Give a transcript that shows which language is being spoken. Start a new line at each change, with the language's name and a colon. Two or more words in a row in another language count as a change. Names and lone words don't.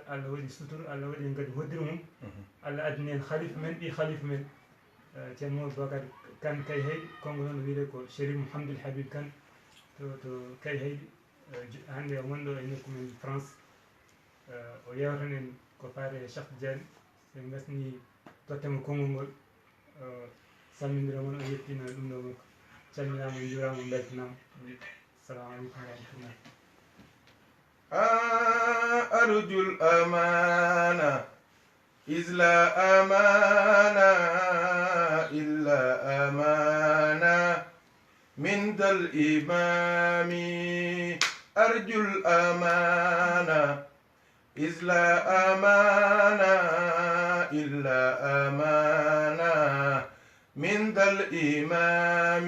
Fula: Allah waɗi suturu, Allah waɗi en kadi hoddiri mum. Allah addani en khalifa men, ɓi khalifa men, ceerno Moubacar Kane Kañehey, konko noon wiide ko Chérif Mouhamadoul Habib Kane to Kañeheyɗi. Hannde o wonɗo e nokku men France. O yewtan en ko fate Cheikh Tidiane. Sen gasni tottemo konngol ngol salmindira moon, o yettina ɗum ɗo makko. Calminama, on juurama, on beltanama.
Arabic: السلام عليكم ورحمة الله. أرجو الأمانة إذ لا أمانة إلا أمانة من ذا الإمام. أرجو الأمانة إذ لا أمانة إلا أمانة من ذا الإمام.